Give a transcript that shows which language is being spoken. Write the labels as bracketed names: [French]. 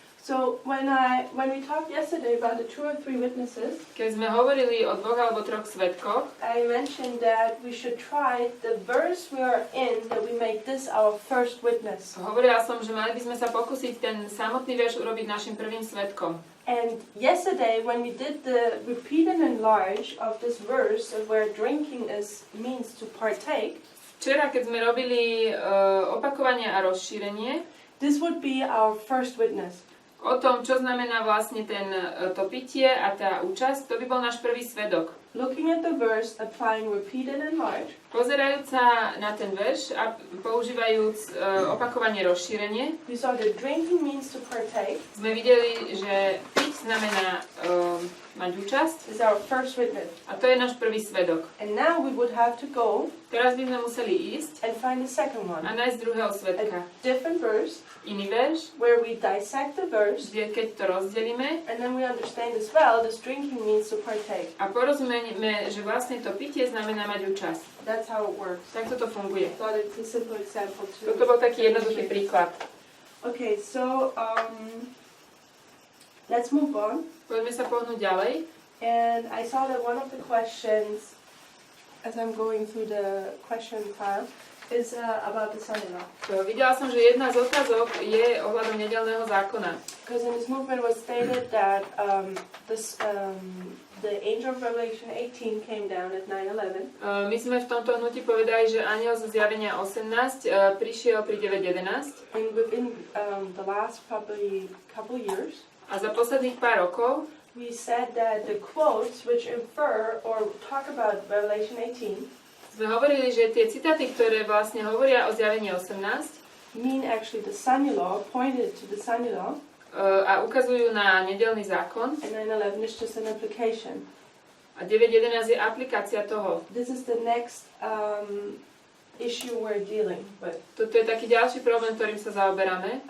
[English] So when we talked yesterday about the 2 or 3 witnesses, [Slovak] Keď sme hovorili o 2 alebo 3 svedkoch, [English] I mentioned that we should try the verse we are in, that we make this our first witness. [Slovak] hovorila som, že mali by sme sa pokúsiť ten samotný verš urobiť našim prvým svedkom. [English] And yesterday, when we did the repeat and enlarge of this verse of where drinking means to partake, [Slovak] Včera, keď sme robili opakovanie a rozšírenie, [English] this would be our first witness. [Slovak] o tom, čo znamená vlastne to pitie a tá účasť, to by bol náš prvý svedok. [English] Looking at the verse, applying repeat and enlarge, [Slovak] Pozerajúc sa na ten verš a používajúc opakovanie rozšírenie, [English] we saw that drinking means to partake, [Slovak] sme videli, že piť znamená mať účasť [English] is our first witness. [Slovak] a to je náš prvý svedok. [English] And now we would have to go [Slovak] Teraz by sme museli ísť [English] and find the second one. [Slovak] a nájsť druhého svedka. [English] A different verse, [Slovak] Iný verš, [English] where we dissect the verse, [Slovak] kde keď to rozdelíme [English] and then we understand as well, this drinking means to partake. [Slovak] a porozumieme vidíme, že vlastne to pitie znamená mať účasť. [English] That's how it works. [Slovak] Tak toto funguje. [English] Thought it's a simple example too. [Slovak] Toto bol taký jednoduchý príklad. [English] Okay, so let's move on. [Slovak] Poďme sa pohnúť ďalej. [English] And I saw that one of the questions, as I'm going through the question file, is about the son-in-law. [Slovak] Videla som, že jedna z otázok je ohľadom nedeľného zákona. [English] Because in this movement was stated that the angel of Revelation 18 came down at 9/11. [Slovak] My sme v tomto hnutí povedali, že anjel zo zjavenia 18 prišiel pri 9:11. [English] And within the last probably couple years, [Slovak] A za posledných pár rokov [English] we said that the quotes which infer or talk about Revelation 18 [Slovak] sme hovorili, že tie citáty, ktoré vlastne hovoria o zjavení 18 [English] mean actually the son-in-law, pointed to the son-in-law, [Slovak] a ukazujú na nedeľný zákon. [English] and 9/11 is just an application. [Slovak] A 9:11 je aplikácia toho. [English] This is the next issue we're dealing with, [Slovak] Toto je taký ďalší problém, ktorým sa zaoberáme.